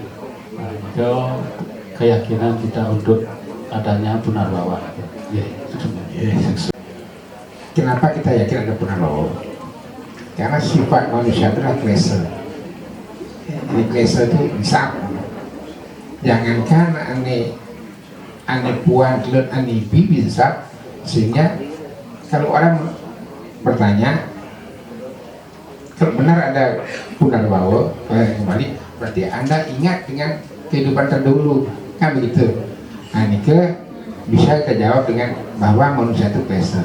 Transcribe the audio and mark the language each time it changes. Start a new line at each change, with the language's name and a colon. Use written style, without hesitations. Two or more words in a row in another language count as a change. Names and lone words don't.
Indonesian: Nah, itu keyakinan kita untuk adanya punarbawa. Kenapa kita yakin ada punarbawa? Karena sifat manusia adalah klase. Jadi klase itu bisa. Jangankan ane puan, kelut, ane bibi bisa. Sehingga kalau orang bertanya, kalau benar ada punarbawa kembali, berarti Anda ingat dengan kehidupan terdahulu, kan begitu. Nah, ini bisa kita jawab dengan bahwa manusia itu klase.